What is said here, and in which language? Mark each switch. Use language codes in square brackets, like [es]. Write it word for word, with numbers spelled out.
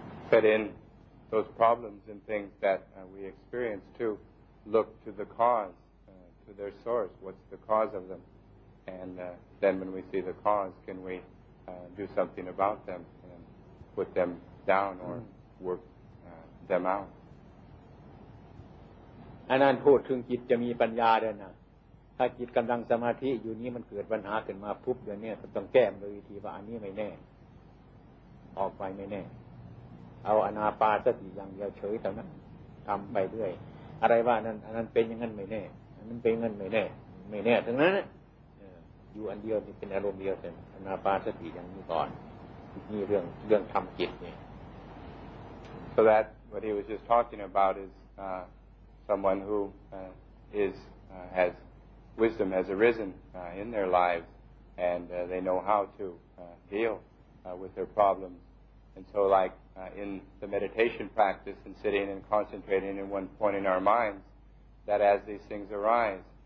[en] But in those problems and things that uh, we experience too, look to the cause, uh, to their source. What's the cause of them? And uh, then when we see the cause, can we uh, do something about them and put them down or work uh, them out? [th] อันนั้นพูดถึงจิตจะมีปัญญาด้วยนะถ้าจิตกำลังสมาธิอยู่นี้มันเกิดปัญหาขึ้นมาปุ๊บเดี๋ยวนี้ก็ต้องแก้โดยวิธีว่าอันนี้ไม่แน่ออกไปไม่แน่เอาอานาปานสติอย่างเดียวเฉยเท่านั้นทำไปเรื่อยอะไรว่านั้นอันนั้นเป็นอย่างนั้นไม่แน่อันนั้นเป็นอย่างนั้นไม่แน่ไม่แน่ทั้งนั้นอยู่อันเดียวเป็นอารมณ์เดียวแต่อานาปานสติอย่างนี้ก่อนนี่เรื่องเรื่องทำจิตนี่ [en] So that what he was just talking about is uh,someone who uh, is uh, has wisdom has arisen uh, in their lives and uh, they know how to uh, deal uh, with their problems and so like uh, in the meditation practice and sitting and concentrating in one point in our minds that as these things arise